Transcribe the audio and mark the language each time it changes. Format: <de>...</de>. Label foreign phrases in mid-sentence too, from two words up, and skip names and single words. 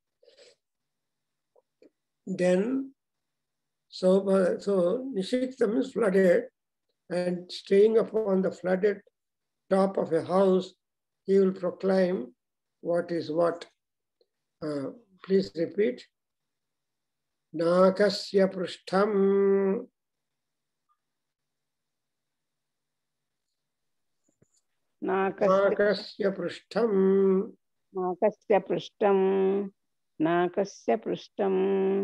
<en>Then, so Nishiktam is flooded, and staying upon the flooded top of a house, he will proclaim what is what. Please repeat.</en> <sa>नाकस्य पृष्ठम्. नाकस्य पृष्ठम्. नाकस्य पृष्ठम्। नाकस्य पृष्ठम्.</sa>